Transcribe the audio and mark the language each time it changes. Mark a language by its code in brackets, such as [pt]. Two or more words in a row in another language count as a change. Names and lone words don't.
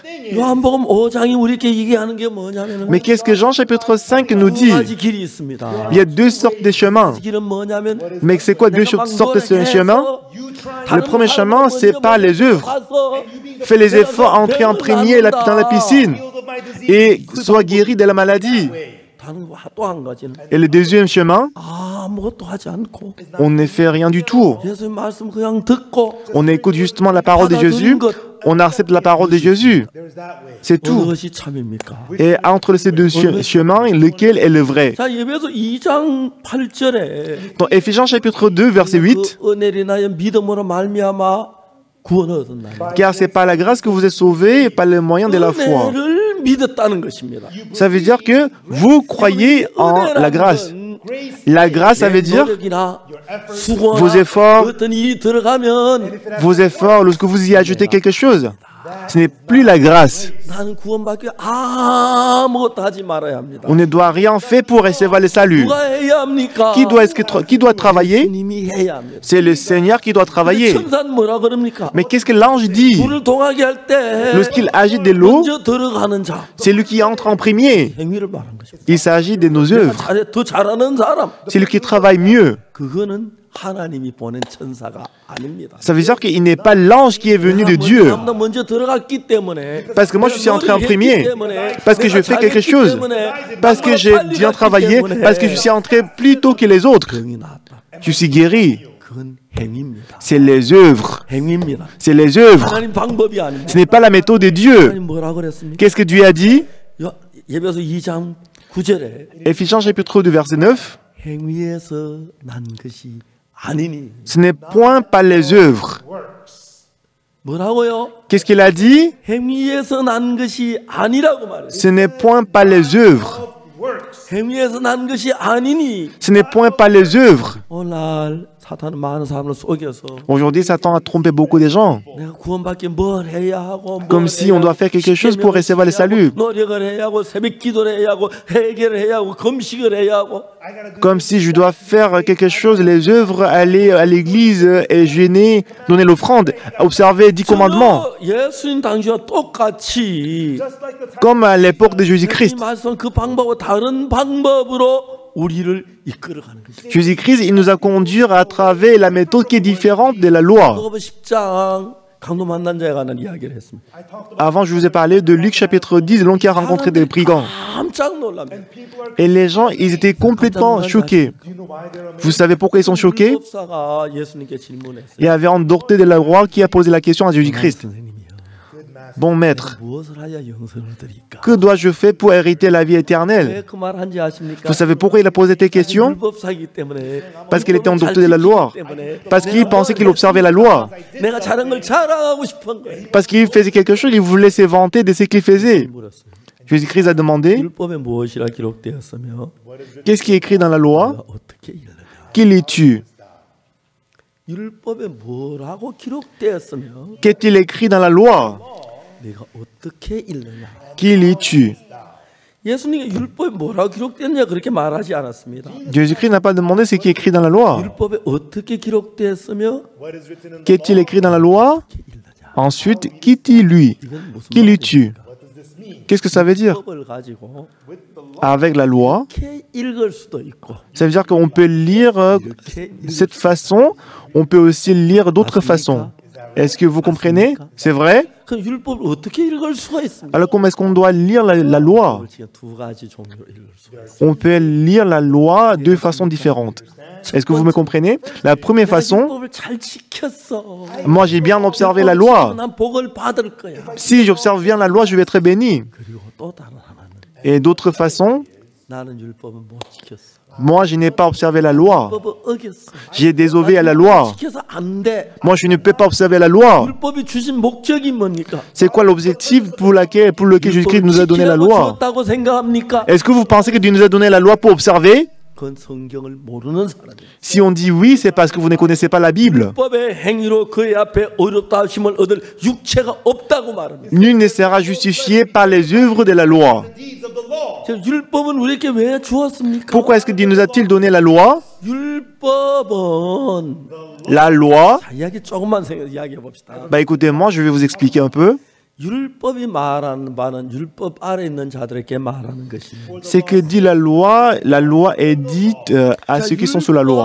[ko] 요한복음 5장이 우리에게 얘기하는 게 뭐냐면 [fr] mais qu'est-ce que Jean chapitre 5 nous [ko] 두 [fr] dit? [ko] 가지 길이 있습니다. [fr] Il y a deux sortes de chemins. [ko] 길은 뭐냐면 [fr] Mais c'est quoi deux sortes de chemins? Le premier chemin, c'est par les œuvres. Fais les efforts, entrer en premier dans la piscine et sois guéri de la maladie. [ko] 또 한 가지는 [fr] Et le deuxième chemin, [ko] 아무것도 하지 않고 [fr] on ne fait rien du tout. [ko] 예수님 말씀 그냥 듣고 [fr] On écoute justement la parole de Jésus, on accepte la parole de Jésus. C'est tout. [ko] 그것이 참입니까? [fr] Et entre ces deux chemins, lequel est le vrai? [ko] 자, 예배서 2장 8절에 [fr] Dans Éphésiens chapitre 2, verset 8, [ko] 그 은혜를 인하여 믿음으로 말미암아 구원을 얻었나니 [fr] car c'est par la grâce que vous êtes sauvés et par le moyen de la foi. [ko] 은혜를 믿었다는 것입니다. [fr] Ça veut dire que vous croyez en la grâce. La grâce, ça veut dire [ko] 노력이나 [fr] vos [ko] 수고나 [fr] efforts, [ko] 어떤 일이 들어가면 [fr] lorsque vous y ajoutez quelque chose. Ce n'est plus la grâce. [ko] 나는 구원받기 아무것도 하지 말아야 합니다. [fr] On ne doit rien faire pour recevoir le salut. [ko] 누가 해야 합니까? [fr] Qui doit travailler? [ko] 주님이 해야 합니다. [fr] C'est le Seigneur qui doit travailler. [ko] 천사는 뭐라 그럽니까? [fr] Mais qu'est-ce que l'ange dit? [ko] 물을 동하게 할 때 [fr] Lorsqu'il agite de l'eau, [ko] 먼저 들어가는 자 [fr] c'est lui qui entre en premier. [ko] 행위를 말한 것입니다. [fr] Il s'agit de nos œuvres. [ko] 더 잘하는 사람 [fr] C'est lui qui travaille mieux. [ko] 그거는 하나님이 보낸 천사가 아닙니다. [fr] Ça veut dire qu'il n'est pas l'ange qui est venu de Dieu. [ko] 나 먼저 들어갔기 때문에 [fr] Parce que moi, je suis entré en premier. Parce que je fais quelque chose. Parce que j'ai bien travaillé. Parce que je suis entré plus tôt que les autres. [ko] 병이 나았다. [fr] Je suis guéri. [ko] 그건 행위입니다. [fr] C'est les œuvres. [ko] 행위입니다. [fr] C'est les œuvres. [ko] 하나님 방법이 아닙니다. [fr] Ce n'est pas la méthode de Dieu. [ko] 하나님 뭐라 그랬습니까? [fr] Qu'est-ce que Dieu a dit? [ko] 예배서 2장 9절에 [fr] Éphésiens chapitre 2 verset 9. [ko] 행위에서 난 것이 아니니. [fr] Ce n'est point par les œuvres. [ko] 뭐라고요? [fr] Qu'est-ce qu'il a dit? [ko] 행위에서 난 것이 아니라고 말해요. [fr] Ce n'est point par les œuvres. [ko] 행위에서 난 것이 아니니. [fr] Ce n'est point par les œuvres. [ko] 오늘 사탄은 많은 사람을 속여서 [fr] Aujourd'hui, Satan a trompé beaucoup de gens, [ko] 내가 구원받기 뭘 해야 하고 [fr] comme si on doit faire quelque chose pour recevoir le salut, [ko] 노력을 해야 하고 새벽 기도를 해야 하고 회개를 해야 하고 금식을 해야 하고 [fr] comme si je dois faire quelque chose, les œuvres, aller à l'église et jeûner, donner l'offrande, observer 10 commandements, [ko] 저 예수님 당시와 똑같이 [fr] comme à l'époque de Jésus-Christ. [ko] 예수님 말씀 그 방법과 다른 방법으로 우리를 이끌어가는 것이죠. [fr] Jésus-Christ, il nous a conduits à travers la méthode qui est différente de la loi. [ko] 누가복음 10장 강도 만난 자에 관한 이야기를 했습니다. [fr] Avant, je vous ai parlé de Luc chapitre 10, l'homme qui a rencontré des brigands. [ko] 깜짝 놀랍니다. [fr] Et les gens, ils étaient complètement choqués. Vous savez pourquoi ils sont choqués? [ko] 율법사가 예수님께 질문했어요. [fr] Il y avait un docteur de la loi qui a posé la question à Jésus-Christ. [ko] 선생님이요. [fr] Bon maître, [ko] 무엇을 하여 영생을 얻으리까? [fr] que dois-je faire pour hériter la vie éternelle? [ko] 왜 그 말 한지 아십니까? [fr] Vous savez pourquoi il a posé cette question? [ko] 율법사이기 때문에 [fr] Parce qu'il était un docteur de la loi. [ko] 때문에 [fr] Parce qu'il pensait qu'il observait la loi. [ko] 내가 잘한 걸 자랑하고 싶은 거예요. [fr] Parce qu'il faisait quelque chose, il voulait se vanter de ce qu'il faisait. [ko] 물었어요. [fr] Jésus-Christ a demandé, [ko] 율법에 무엇이라 기록되었으며 [fr] qu'est-ce qui est écrit dans la loi? [ko] 내가 어떻게 읽느냐? [fr] Qui lis-tu? [ko] 율법에 뭐라고 기록되었으며 [fr] Qu'est-il écrit dans la loi? [ko] 내가 어떻게 읽느냐? [fr] Qui lis-tu? [ko] 예수님이 율법에 뭐라고 기록되었냐 그렇게 말하지 않았습니다. [fr] Jésus-Christ n'a pas demandé ce qui est écrit dans la loi. [ko] 율법에 어떻게 기록되었으며 [fr] Qu'est-il écrit dans la loi? Ensuite, qui t'y lit? [ko] 이건 무슨 [fr] Qui lis-tu? Qu'est-ce que ça veut dire? [ko] 율법을 가지고 [fr] Avec la loi, [ko] 이렇게 읽을 수도 있고 [fr] ça veut dire qu'on peut lire [ko] 이렇게 [fr] cette façon, on peut aussi lire d'autres façons. Est-ce que vous comprenez? C'est vrai? [ko] 그 율법을 어떻게 읽을 수가 있습니까? [fr] Alors comment est-ce qu'on doit lire la loi? [ko] 지금 두 가지 종류로 읽을 수가 있습니다. [fr] On peut lire la loi de façon différente. Est-ce que vous me comprenez? La première façon, [ko] 율법을 잘 지켰어. [fr] moi j'ai bien observé la loi. [ko] 난 복을 받을 거야. [fr] Si j'observe bien la loi, je vais être béni. [ko] 그리고 또 다른 하나는 [fr] Et d'autres façons, [ko] 나는 율법을 못 지켰어. [fr] moi je n'ai pas observé la loi. [ko] 율법을 어겼어. [fr] J'ai désobéi à la loi. [ko] 지켜서 안 돼. [fr] Moi je ne peux pas observer la loi. [ko] 율법이 주신 목적이 뭡니까? [fr] C'est quoi l'objectif pour lequel Jésus-Christ nous a donné la loi? [ko] 줬다고 생각합니까? [fr] Est-ce que vous pensez que Dieu nous a donné la loi pour observer? [ko] 그건 성경을 모르는 사람이에요. [fr] Si on dit oui, c'est parce que vous ne connaissez pas la Bible. [ko] 율법의 행위로 그의 앞에 어렵다 하심을 얻을 육체가 없다고 말합니다. [fr] Nul ne sera justifié par les œuvres de la loi. [ko] 율법은 우리에게 왜 주었습니까? [fr] Pourquoi est-ce que Dieu nous a-t-il donné la loi? [ko] 율법은 [fr] La loi, [ko] 자, 이야기 조금만 이야기해 봅시다. [fr] bah écoutez-moi, je vais vous expliquer un peu. [ko] 율법이 말하는 바는 율법 아래 있는 자들에게 말하는 것입니다. [fr] C'est que dit la loi est dite à ceux qui sont sous la loi.